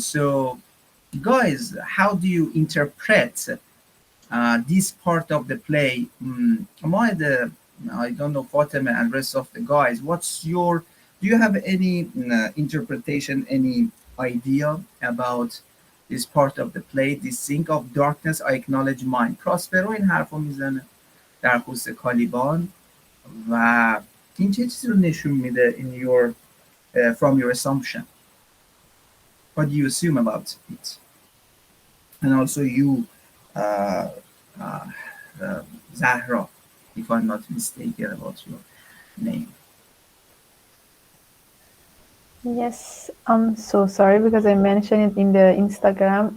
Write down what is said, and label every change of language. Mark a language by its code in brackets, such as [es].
[en] So, guys, how do you interpret this part of the play? Am I the I don't know Fatima and rest of the guys. What's your do you have any interpretation, any idea about this part of the play? This thing of darkness, I acknowledge mine. [fa] پراسپرو این حرفو میزنه در خصوص کالیبان و این چه چیزی رو نشون میده [en] in your from your assumption. What do you assume about it? And also you, uh, uh, Zahra, if I'm not mistaken about your name. Yes, I'm so sorry because I mentioned it in the Instagram.